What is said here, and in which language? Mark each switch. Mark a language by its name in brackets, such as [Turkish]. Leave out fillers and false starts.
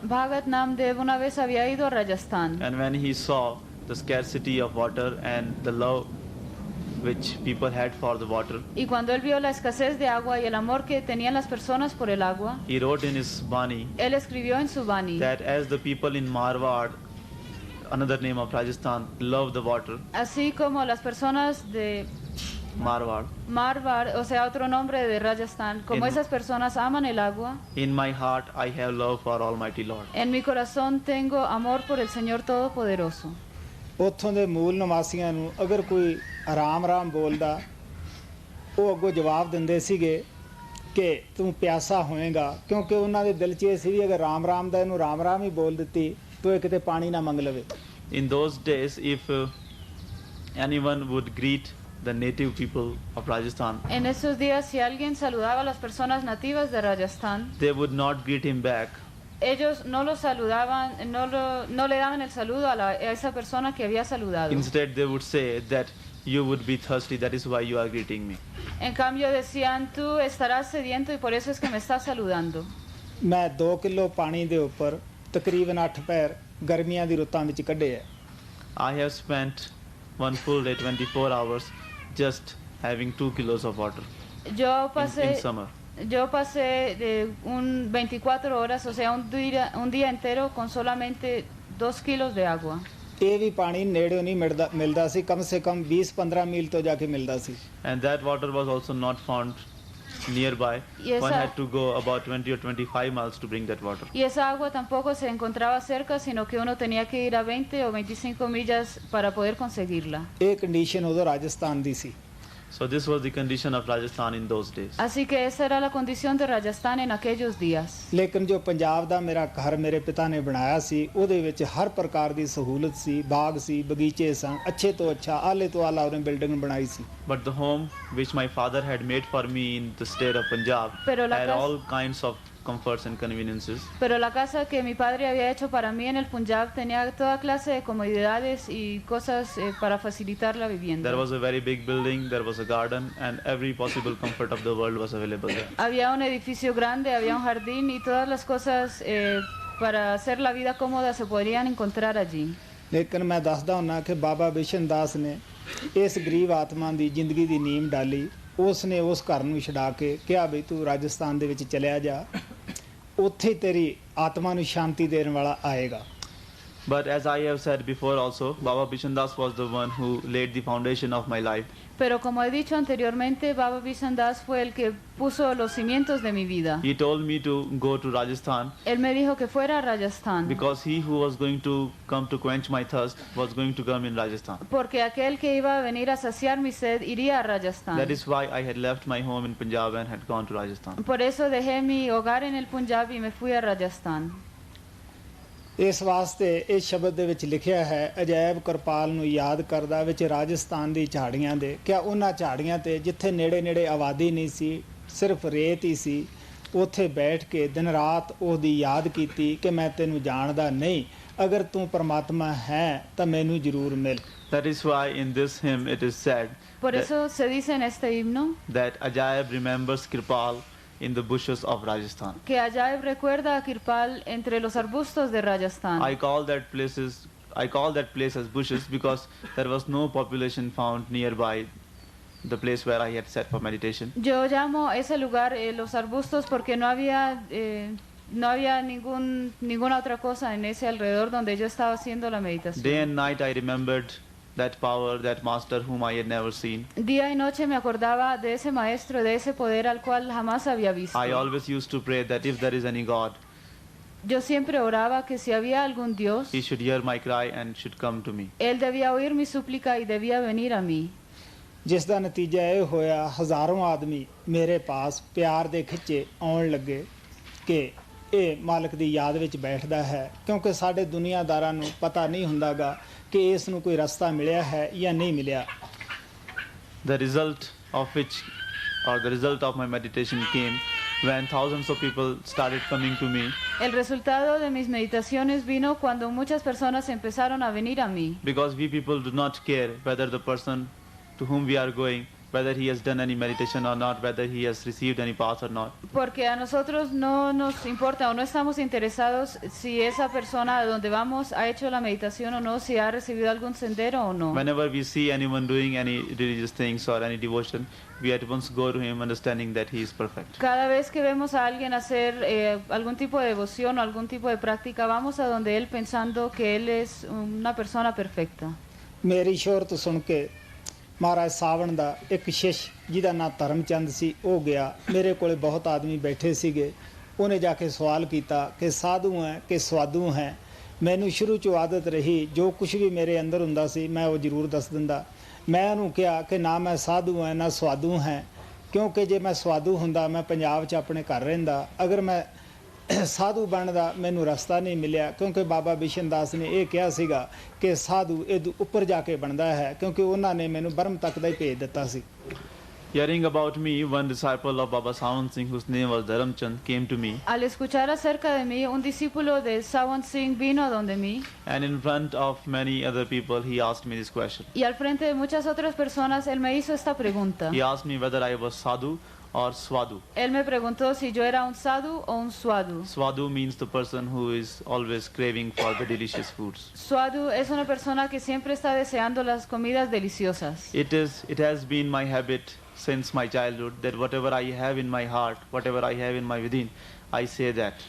[Spanish] Bhagat Namdev una vez había ido a Rajasthan. [English] and when he saw the scarcity of water and the love which people had for the water, [Spanish] Y cuando él vio la escasez de agua y el amor que tenían las personas por el agua, [English] he wrote in his Bani [Spanish] él escribió en su Bani [English] that as the people in Marwar, another name of Rajasthan, love the water, [Spanish] así como las personas de Marwar, Marwar, o sea, otro nombre de Rajasthan, como En- esas personas aman el agua, [English] in my heart I have love for Almighty Lord. [Spanish] en mi corazón tengo amor por el Señor Todopoderoso. [Punjabi] ਉੱਥੋਂ ਦੇ ਮੂਲ ਨਿਵਾਸੀਆਂ ਨੂੰ ਅਗਰ ਕੋਈ ਆਰਾਮ ਬੋਲਦਾ ਉਹ ਅੱਗੋਂ ਜਵਾਬ ਦਿੰਦੇ ਸੀਗੇ ਕਿ ਤੂੰ ਪਿਆਸਾ ਹੋਏਗਾ ਕਿਉਂਕਿ ਉਹਨਾਂ ਦੇ ਦਿਲ 'ਚ ਇਹ ਸੀ ਵੀ ਅਗਰ ਰਾਮ ਦਾ ਇਹਨੂੰ ਰਾਮ ਹੀ ਬੋਲ ਦਿੱਤੀ ਤੋ ਇਹ ਕਿਤੇ ਪਾਣੀ ਨਾ ਮੰਗ ਲਵੇ [English] In those days, if anyone would greet the native people of Rajasthan, [Spanish] En esos días, si alguien saludaba a las personas nativas de Rajasthan, [English] they would not greet him back. [Spanish] ellos no lo saludaban, no le daban el saludo a esa persona que había saludado. [English] Instead, they would say that you would be thirsty, that is why you are greeting me. [Spanish] En cambio decían, tú estarás sediento y por eso es que me estás saludando. [Punjabi] ਮੈਂ 2 kilo ਪਾਣੀ ਦੇ ਉੱਪਰ ਤਕਰੀਬਨ 8 ਪੈਰ ਗਰਮੀਆਂ ਦੀ ਰੁੱਤਾਂ ਵਿੱਚ ਕੱਢੇ ਆ [English] I have spent one full day, 24 hours, just having 2 kilos of water [Spanish] Yo [English] in [Spanish] pasé, [English] summer. [Spanish] yo pasé de un 24 horas, o sea, un día entero con solamente 2 kilos de agua. [Punjabi] ਇਹ ਵੀ ਪਾਣੀ ਨੇੜਿਓਂ ਨਹੀਂ ਮਿਲਦਾ ਸੀ [Hindi] ਕਮ ਸੇ ਕਮ [Punjabi] 20-15 ਮੀਲ ਤੋਂ ਜਾ ਕੇ ਮਿਲਦਾ ਸੀ [English] And that water was also not found nearby. Yes, One sir. had to go about 20 or 25 miles to bring that water. [Spanish] Y esa agua tampoco se encontraba cerca, sino que uno tenía que ir a 20 o 25 millas para poder conseguirla. [Punjabi] ਇਹ condition ਉਦੋਂ ਰਾਜਸਥਾਨ ਦੀ ਸੀ [English] So this was the condition of Rajasthan in those days. [Spanish] Así que esa era la condición de Rajasthan en aquellos días. [Punjabi] ਲੇਕਿਨ ਜੋ ਪੰਜਾਬ ਦਾ ਮੇਰਾ ਘਰ ਮੇਰੇ ਪਿਤਾ ਨੇ ਬਣਾਇਆ ਸੀ ਉਹਦੇ ਵਿੱਚ ਹਰ ਪ੍ਰਕਾਰ ਦੀ ਸਹੂਲਤ ਸੀ ਬਾਗ ਸੀ ਬਗੀਚੇ ਸਨ ਅੱਛੇ ਤੋਂ ਅੱਛਾ ਆਲੇ ਤੋਂ ਆਲਾ ਉਹਨੇ ਬਿਲਡਿੰਗ ਬਣਾਈ ਸੀ [English] But the home which my father had made for me in the state of Punjab [Spanish] Pero la [English] had [Spanish] casa- [English] all kinds of comforts and conveniences. [Spanish] Pero la casa que mi padre había hecho para mí en el Punjab tenía toda clase de comodidades y cosas para facilitar la vivienda. [English] There was a very big building, there was a garden, and every possible comfort of the world was available there. [Spanish] Había un edificio grande, había un jardín y todas las cosas para hacer la vida cómoda se podrían encontrar allí. [Punjabi] ਲੇਕਿਨ ਮੈਂ ਦੱਸਦਾ ਹੁੰਨਾ ਕਿ ਬਾਬਾ ਬਿਸ਼ਨ ਦਾਸ ਨੇ ਇਸ ਗਰੀਬ ਆਤਮਾ ਦੀ ਜ਼ਿੰਦਗੀ ਦੀ ਨੀਮ ਡਾਲੀ ਉਸ ਨੇ ਉਸ ਘਰ ਨੂੰ ਛਡਾ ਕੇ ਕਿਹਾ ਵੀ ਤੂੰ ਰਾਜਸਥਾਨ ਦੇ ਵਿੱਚ ਚਲਿਆ ਜਾ ਉੱਥੇ ਤੇਰੀ ਆਤਮਾ ਨੂੰ ਸ਼ਾਂਤੀ ਦੇਣ ਵਾਲਾ ਆਏਗਾ [English] But as I have said before also, Baba Bishan Das was the one who laid the foundation of my life. [Spanish] Pero como he dicho anteriormente, Baba Bishan Das fue el que puso los cimientos de mi vida. [English] He told me to go to Rajasthan [Spanish] Él me dijo que fuera a Rajasthan, [English] because he who was going to come to quench my thirst was going to come in Rajasthan. [Spanish] porque aquel que iba a venir a saciar mi sed iría a Rajasthan. [English] That is why I had left my home in Punjab and had gone to Rajasthan. [Spanish] Por eso dejé mi hogar en el Punjab y me fui a Rajasthan. [Punjabi] ਇਸ ਵਾਸਤੇ ਇਸ ਸ਼ਬਦ ਦੇ ਵਿੱਚ ਲਿਖਿਆ ਹੈ ਅਜਾਇਬ ਕਿਰਪਾਲ ਨੂੰ ਯਾਦ ਕਰਦਾ ਵਿੱਚ ਰਾਜਸਥਾਨ ਦੀ ਝਾੜੀਆਂ ਦੇ ਕਿਆ ਉਹਨਾਂ ਝਾੜੀਆਂ ਤੇ ਜਿੱਥੇ ਨੇੜੇ ਨੇੜੇ ਆਬਾਦੀ ਨਹੀਂ ਸੀ ਸਿਰਫ ਰੇਤ ਹੀ ਸੀ ਉੱਥੇ ਬੈਠ ਕੇ ਦਿਨ ਰਾਤ ਉਹਦੀ ਯਾਦ ਕੀਤੀ ਕਿ ਮੈਂ ਤੈਨੂੰ ਜਾਣਦਾ ਨਹੀਂ ਅਗਰ ਤੂੰ ਪਰਮਾਤਮਾ ਹੈ ਤਾਂ ਮੈਨੂੰ ਜ਼ਰੂਰ ਮਿਲ. [English] That is why in this hymn it is said [Spanish] Por eso se dice en este himno [English] that Ajaib remembers Kirpal in the bushes of Rajasthan. [Spanish] que Ajaib recuerda a Kirpal entre los arbustos de Rajasthan. [English] I call that place as bushes because there was no population found nearby the place where I had sat for meditation. [Spanish] Yo llamo a ese lugar los arbustos porque no había ninguna otra cosa en ese alrededor donde yo estaba haciendo la meditación. [English] Day and night I remembered that power, that master whom I had never seen. [Spanish] Día y noche me acordaba de ese maestro, de ese poder al cual jamás había visto. [English] I always used to pray that if there is any God, [Spanish] Yo siempre oraba que si había algún Dios, [English] he should hear my cry and should come to me. [Spanish] Él debía oír mi súplica y debía venir a mí. [Punjabi] ਜਿਸ ਦਾ ਨਤੀਜਾ ਇਹ ਹੋਇਆ ਹਜ਼ਾਰਾਂ ਆਦਮੀ ਮੇਰੇ ਪਾਸ ਪਿਆਰ ਦੇ ਖਿੱਚੇ ਆਉਣ ਲੱਗੇ ਕਿ ਇਹ ਮਾਲਕ ਦੀ ਯਾਦ ਵਿੱਚ ਬੈਠਦਾ ਹੈ ਕਿਉਂਕਿ ਸਾਡੇ ਦੁਨੀਆਦਾਰਾਂ ਨੂੰ ਪਤਾ ਨਹੀਂ ਹੁੰਦਾਗਾ ਕਿ ਇਸ ਨੂੰ ਕੋਈ ਰਸਤਾ ਮਿਲਿਆ ਹੈ ਜਾਂ ਨਹੀਂ ਮਿਲਿਆ. [English] The result of my meditation came when thousands of people started coming to me [Spanish] El resultado de mis meditaciones vino cuando muchas personas empezaron a venir a mí. [English] because we people do not care whether the person to whom we are going, whether he has done any meditation or not, whether he has received any path or not. [Spanish] Porque a nosotros no nos importa o no estamos interesados si esa persona a donde vamos ha hecho la meditación o no, si ha recibido algún sendero o no. [English] Whenever we see anyone doing any religious things or any devotion, we at once go to him understanding that he is perfect. [Spanish] Cada vez que vemos a alguien hacer algún tipo de devoción o algún tipo de práctica, vamos a donde él pensando que él es una persona perfecta. [Punjabi] ਮੇਰੀ ਸ਼ੋਹਰਤ ਸੁਣ ਕੇ ਮਹਾਰਾਜ ਸਾਵਣ ਦਾ ਇੱਕ ਸ਼ਿਸ਼ ਜਿਹਦਾ ਨਾਂ ਧਰਮਚੰਦ ਸੀ ਉਹ ਗਿਆ ਮੇਰੇ ਕੋਲੇ ਬਹੁਤ ਆਦਮੀ ਬੈਠੇ ਸੀਗੇ ਉਹਨੇ ਜਾ ਕੇ ਸਵਾਲ ਕੀਤਾ ਕਿ ਸਾਧੂ ਹੈ ਕਿ ਸਵਾਦੂ ਹੈ ਮੈਨੂੰ ਸ਼ੁਰੂ 'ਚੋਂ ਆਦਤ ਰਹੀ ਜੋ ਕੁਝ ਵੀ ਮੇਰੇ ਅੰਦਰ ਹੁੰਦਾ ਸੀ ਮੈਂ ਉਹ ਜ਼ਰੂਰ ਦੱਸ ਦਿੰਦਾ. ਮੈਂ ਉਹਨੂੰ ਕਿਹਾ ਕਿ ਨਾ ਮੈਂ ਸਾਧੂ ਹਾਂ ਨਾ ਸਵਾਦੂ ਹਾਂ ਕਿਉਂਕਿ ਜੇ ਮੈਂ ਸਵਾਦੂ ਹੁੰਦਾ ਮੈਂ ਪੰਜਾਬ 'ਚ ਆਪਣੇ ਘਰ ਰਹਿੰਦਾ ਅਗਰ ਮੈਂ ਸਾਧੂ ਬਣਦਾ ਮੈਨੂੰ ਰਸਤਾ ਨਹੀਂ ਮਿਲਿਆ ਕਿਉਂਕਿ ਬਾਬਾ ਬਿਸ਼ਨ ਦਾਸ ਨੇ ਇਹ ਕਿਹਾ ਸੀਗਾ ਕਿ ਸਾਧੂ ਇਹ ਉੱਪਰ ਜਾ ਕੇ ਬਣਦਾ ਹੈ ਕਿਉਂਕਿ ਉਹਨਾਂ ਨੇ ਮੈਨੂੰ ਬਰਮ ਤੱਕ ਦਾ ਹੀ ਭੇਜ ਦਿੱਤਾ ਸੀ. [English] Hearing about me, one disciple of Baba Sant Ajaib Singh, whose name was Dharamchand, came to me, [Spanish] Al escuchar acerca de mí, un discípulo de Sant Singh vino a donde mí [English] and in front of many other people he asked me this question. [Spanish] y al frente de muchas otras personas él me hizo esta pregunta. [English] He asked me whether I was sadhu or swadu. [Spanish] Él me preguntó si yo era un sadhu o un swadu. [English] Swadu means the person who is always craving for the delicious foods. [Spanish] Swadu es una persona que siempre está deseando las comidas deliciosas. [English] It has been my habit since my childhood that whatever I have in my heart, whatever I have in my within, I say that.